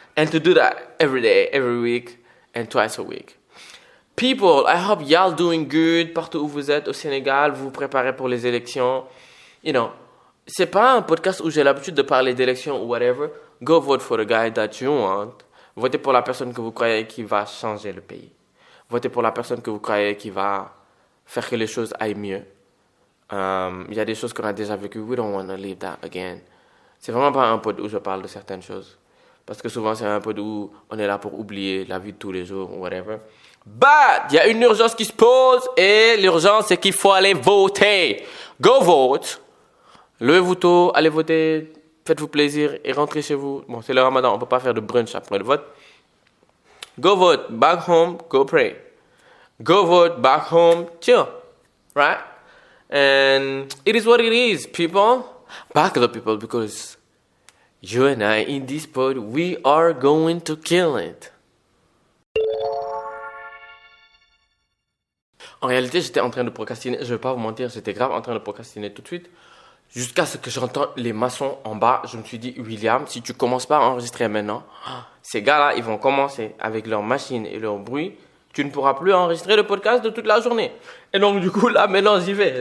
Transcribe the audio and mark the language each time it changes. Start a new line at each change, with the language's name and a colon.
English: And to do that every day, every week, and twice a week. People, I hope y'all doing good
French: partout où vous êtes au Sénégal. Vous vous préparez pour les élections.
English: You know,
French: c'est pas un podcast où j'ai l'habitude de parler d'élections ou whatever.
English: Go vote for the guy that you want.
French: Votez pour la personne que vous croyez qui va changer le pays. Votez pour la personne que vous croyez qui va faire que les choses aillent mieux. Il y a des choses qu'on a déjà vécues.
English: We don't want to live that again.
French: C'est vraiment pas un pod où je parle de certaines choses. Parce que souvent, c'est un pod où on est là pour oublier la vie de tous les jours ou whatever. But, il y a une urgence qui se pose et l'urgence, c'est qu'il faut aller voter.
English: Go vote.
French: Levez-vous tôt, allez voter, faites-vous plaisir et rentrez chez vous. Bon, c'est le Ramadan, on peut pas faire de brunch après le vote.
English: Go vote, back home, go pray. Go vote, back home, chill. Right? And it is what it is, people. Back the people, because you and I in this pod, we are going to kill it.
French: En réalité, j'étais en train de procrastiner. Je vais pas vous mentir, j'étais grave en train de procrastiner tout de suite. Jusqu'à ce que j'entends les maçons en bas, je me suis dit, William, si tu commences pas à enregistrer maintenant, ces gars-là, ils vont commencer avec leur machine et leur bruit. Tu ne pourras plus enregistrer le podcast de toute la journée. Et donc, du coup, là, maintenant, j'y vais.